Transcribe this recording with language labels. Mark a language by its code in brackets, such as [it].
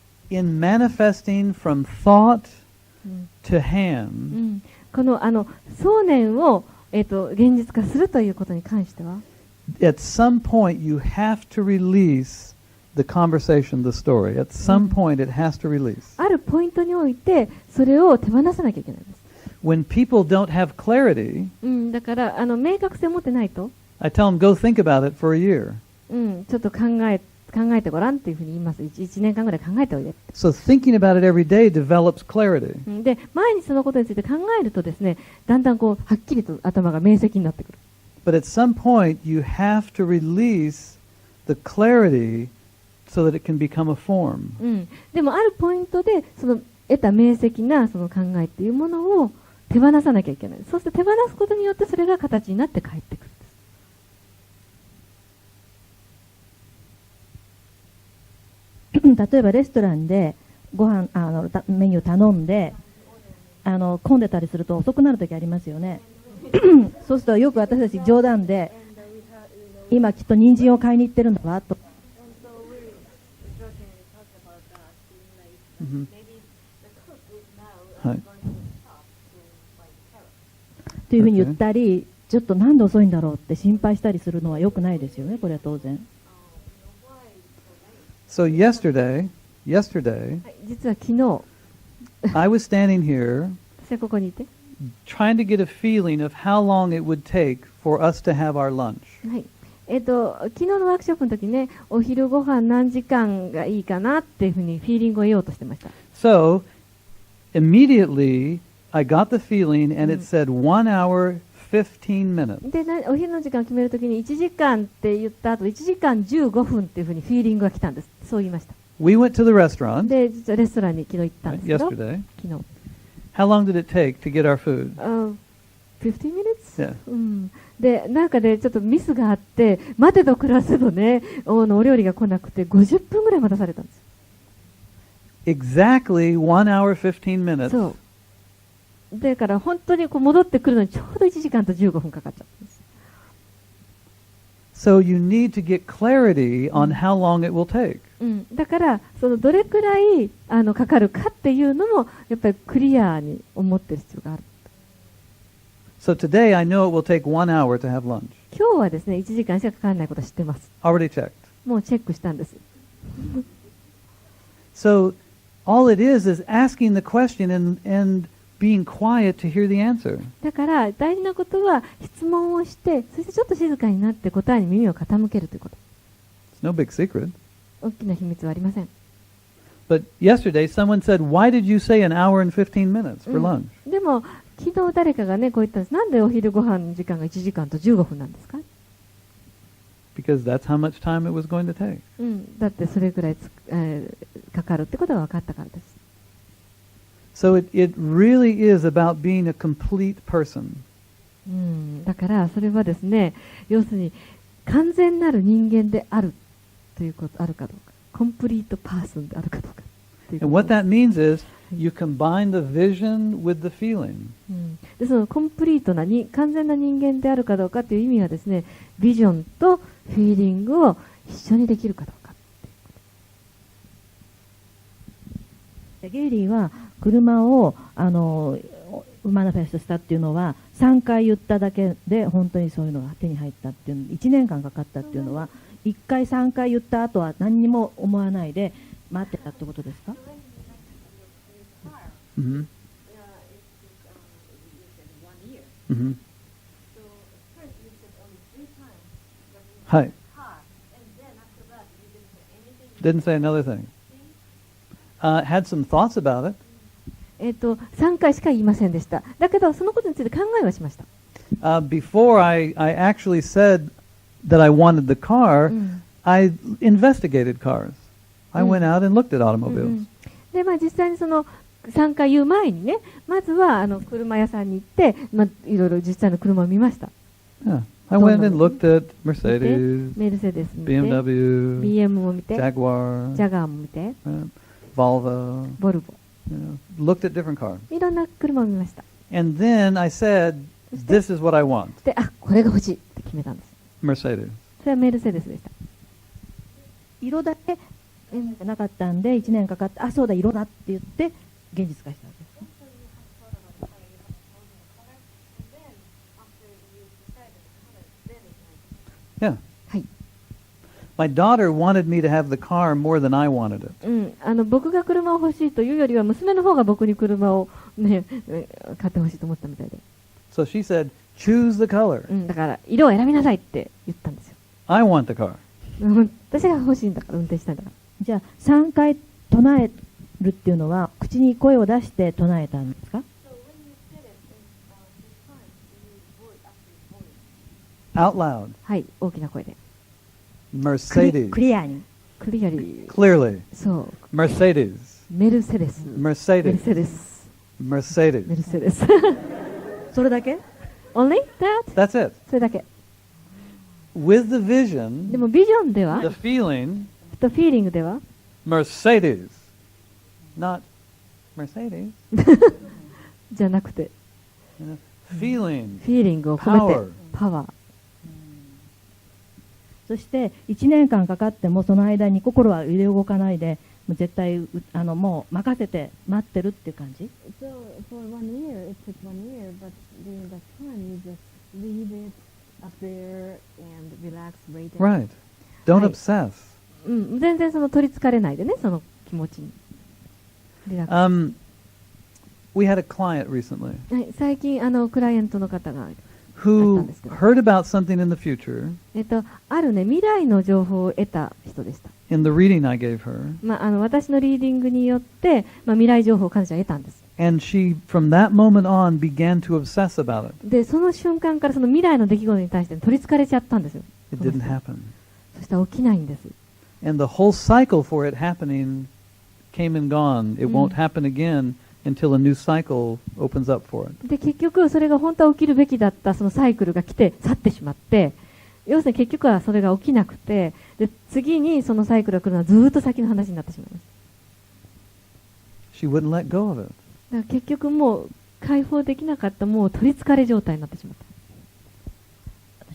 [en] In manifesting from thought to hand, [ja] この想念を、現実化するということに関しては、 [en] at some point you have to release the conversation, the story. At some point it has to release. [ja] あるポイントにおいてそれを手放さなきゃいけないんです。 [en] When people don't have clarity, [ja] だから明確性を持ってないと、 [en] I tell them, go think about it for a year. [ja] ちょっと考えてごらんっていうふうに言います。1年間ぐらい考えておいで。 [en] So thinking about it every day develops clarity. [ja] で、毎日そのことについて考えるとですね、だんだんこうはっきりと頭が明晰になってくる。 [en] But at some point you have to release the clarity so that it can become a form. [ja] でもあるポイントでその得た明晰なその考えっていうものを手放さなきゃいけない。そうすると手放すことによってそれが形になって帰ってくる。例えばレストランでご飯メニュー頼んで混んでたりすると遅くなるときありますよね。そうするとよく私たち冗談で今きっと人参を買いに行ってるんだわと、はい。というふうに言ったり、ちょっとなんで遅いんだろうって心配したりするのは良くないですよね。これは当然。 [en] So yesterday, [ja] 実は昨日 [en] I was standing here [ja] 私はここにいて、 [en] trying to get a feeling of how long it would take for us to have our lunch. [ja] はい、昨日のワークショップの時ね、お昼ご飯何時間がいいかなっていうふうにフィーリングを得ようとしてました。 [en] So immediately I got the feeling and it said 1 hour 15 minutes. [ja] で、お昼の時間を決めるときに1時間って言った後1時間15分っていうふうにフィーリングが来たんです。そう言いました。 [en] We went to the restaurant [ja] で、実はレストランに昨日行ったんですけど、 [en] yesterday. [ja] 昨日。 [en] How long did it take to get our food? 15 minutes? Yeah. [ja] で、なんかね、ちょっとミスがあって、待てど暮らせどね、お料理が来なくて50分ぐらい待たされたんです。 [en] Exactly 1 hour 15 minutes. [ja] そう。だから本当にこう戻ってくるのにちょうど1時間と15分かかっちゃったんです。 [en] So you need to get clarity on how long it will take. [ja] だからそのどれくらいかかるかっていうのもやっぱりクリアに思ってる必要がある。 [en] So today I know it will take 1 hour to have lunch. [ja] 今日はですね、1時間しかかからないことは知ってます。 [en] Already checked. [ja] もうチェックしたんです。 [en] So all it is asking the question and being quiet to hear the answer. [ja] だから大事なことは質問をして、そしてちょっと静かになって答えに耳を傾けるということ。 [en] It's no big secret. [ja] 大きな秘密はありません。 [en] But yesterday someone said, why did you say 1 hour and 15 minutes for lunch? [ja] でも昨日誰かがねこう言ったんです。なんでお昼ご飯の時間が1時間と15分なんですか？ [en] Because that's how much time it was going to take. [ja] だってそれぐらいかかるってことが分かったからです。 [en] So it really is about being a complete person. [ja] だからそれはですね、要するに完全なる人間であるということあるかどうか、コンプリートパーソンであるかどうかということ [en] And what that means is you combine the vision with the feeling. [ja] でそのコンプリートな完全な人間であるかどうかという意味はですね、ビジョンとフィーリングを一緒にできるかどうか。ゲイリーは車をマニフェストしたっていうのは3回言っただけで本当にそういうのが手に入ったっていう1年間かかったっていうのは1回3回言った後は何にも思わないで待ってたってことですか？ Mm-hmm. Mm-hmm. [en] Hi. Didn't say another thing. Had some thoughts about it. [ja] 3回しか言いませんでした。だけどそのことについて考えはしました。 [en] Before I actually said that I wanted the car, I investigated cars. I went out and looked at automobiles. [ja] で、実際にその 3回言う前にね、まずは車屋さんに行って、いろいろ実際の車を見ました。 [en] Yeah. I went and looked at Mercedes, [ja] メルセデス見て、 [en] BMW, [ja] BM も見て、 [en] Jaguar, [ja] ジャガーも見て、 [en] Volvo. [ja] ボルボ。 [en] Looked at different cars. [ja] いろんな車を見ました。 [en] And then I said, this is what I want. [ja] で、これが欲しいって決めたんです。 [en] Mercedes. [ja] それはメルセデスでした。色だけなかったんで1年かかって、そうだ色だって言って現実化したんです。 [en] Yeah. [ja] はい。 [en] My daughter wanted me to have the car more than I wanted it. [ja] 僕が車を欲しいというよりは娘の方が僕に車をね買ってほしいと思ったみたいで。 [en] So she said, choose the color. [ja] だから色を選びなさいって言ったんですよ。 [en] I want the car. [ja] 私が欲しいんだから運転したいんだから。じゃあ3回唱えるっていうのは口に声を出して唱えたんですか？ [en] Out loud. [ja] はい、大きな声で。 [en] Mercedes. [ja] クリアに。 [en] クリアリー。 Clearly. [ja] そう。 [en] Mercedes. [ja] メルセデス。メル [en] Mercedes. [ja] セデス。メ [en] Mercedes. [ja] ルセデス。それだけ？ [en] Only that? That's it. [ja] それだけ。 [en] With the vision, [ja] でもビジョンでは、 [en] the feeling, [ja] とフィーリングでは、 [en] Mercedes. Not Mercedes. [ja] じゃなくて、 [en] Feeling. [ja] フィーリングを込め [en] Power. [ja] て、パワー。そして1年間かかってもその間に心は揺れ動かないで、もう絶対もう任せて待ってるっていう感じ？ [en] So for 1 year, it took 1 year, but during that time you just leave it up there and relax, wait. Right. Don't [ja] はい。 [en] obsess. [ja] 全然取りつかれないでね、その気持ちに。リラック [en] We had a client recently [ja] ス。はい、最近クライアントの方が、 [en] who heard about something in the future [ja] あるね、未来の情報を得た人でした。 [en] in the reading I gave her, [ja] 私のリーディングによって、未来情報を彼女は得たんです。 [en] and she, from that moment on, began to obsess about it. [ja] で、その瞬間からその未来の出来事に対して取りつかれちゃったんですよ。 [en] It didn't happen. [ja] そしたら起きないんです。 [en] And the whole cycle for it happening came and gone. It won't happen again until a new cycle opens up for it. [ja] で、結局それが本当は起きるべきだったそのサイクルが来て去ってしまって、要するに結局はそれが起きなくて、で、次にそのサイクルが来るのはずーっと先の話になってしまいます。 [en] She wouldn't let go of it. [ja] だから結局もう解放できなかった、もう取りつかれ状態になってしまった。